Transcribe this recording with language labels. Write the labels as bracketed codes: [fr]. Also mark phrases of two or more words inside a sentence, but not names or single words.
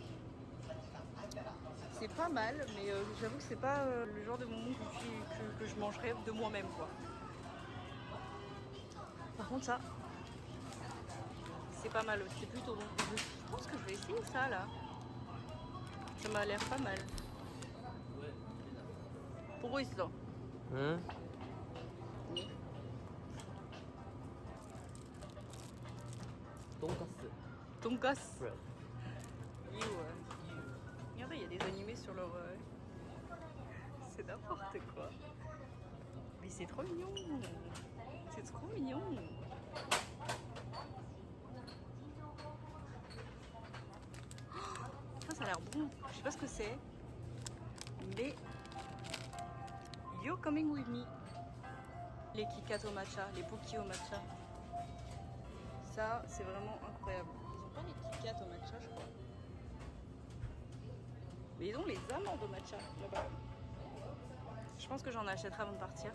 [fr] C'est pas mal, mais j'avoue que c'est pas le genre de bonbon que je mangerais de moi-même quoi. Par contre ça, c'est pas mal aussi, c'est plutôt bon. Je pense que je vais essayer ça là. Ça m'a l'air pas mal. [ko] 보고 있어. 응? 돈가스. 돈가스. 그래. 이거 [fr] des animés sur leur... C'est n'importe quoi. Mais c'est trop mignon. C'est trop mignon. Ça a l'air bon. Je sais pas ce que c'est. Mais... [en] You're coming with me. [fr] Les Kit Kat au matcha, les Pocky au matcha. Ça, c'est vraiment incroyable. Ils ont pas les Kit Kat au matcha, je crois. Mais ils ont les amandes au matcha, là-bas. Je pense que j'en achèterai avant de partir.